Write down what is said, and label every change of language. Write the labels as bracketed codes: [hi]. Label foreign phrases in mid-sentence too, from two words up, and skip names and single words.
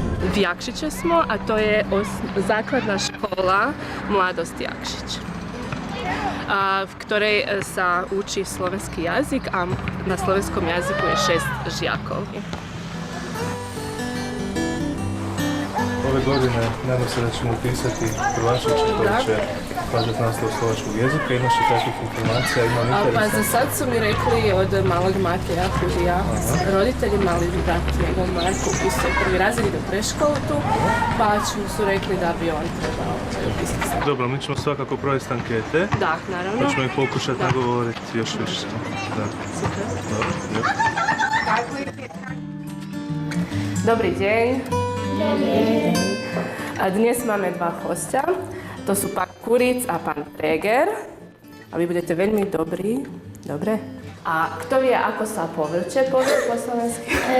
[hr] Jakšića smo, a to je [sk] základná škola [hr] Mladost Jakšić, [sk] v ktorej sa učí slovenský jazyk a na slovenskom jazyku je 6 žiakov. [hr] Ove godine nadam se da ćemo upisati prvašića koji će pohađati nastavu slovačkog jezika. Imaš li takvih informacija? Imam interesa? Pa za sad su mi rekli od malog Mate Jakudija, roditelji mali brat njegov Marko upisuje prvi razred, ide u preškolu tu, pa su rekli da bi on trebao upisati sad. Dobro, mi ćemo svakako provesti ankete. Da, naravno. Pa ćemo ih pokušati nagovoriti još više. Da. Super. Dobro. [pl] Dobry dzień. [sk] Dnes máme dva hostia. To sú pán Kuric a pán Preger. A vy budete veľmi dobrí. Dobre? A kto vie, ako sa povrče povie po slovensky?